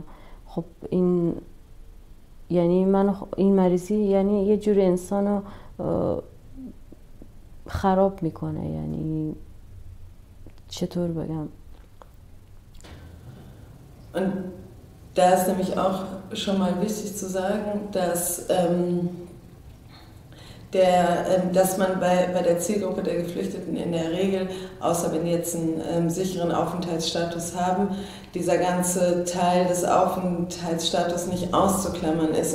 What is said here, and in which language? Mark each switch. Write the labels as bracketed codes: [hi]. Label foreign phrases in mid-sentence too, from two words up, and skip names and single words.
[fa] خب این یعنی من این مریضی یعنی یه جور انسان رو خراب میکنه، یعنی چطور بگم. [de] Und da ist nämlich auch schon mal wichtig zu sagen, dass man bei der Zielgruppe der Geflüchteten in der Regel, außer wenn die jetzt einen sicheren Aufenthaltsstatus haben, dieser ganze Teil des Aufenthaltsstatus nicht auszuklammern ist.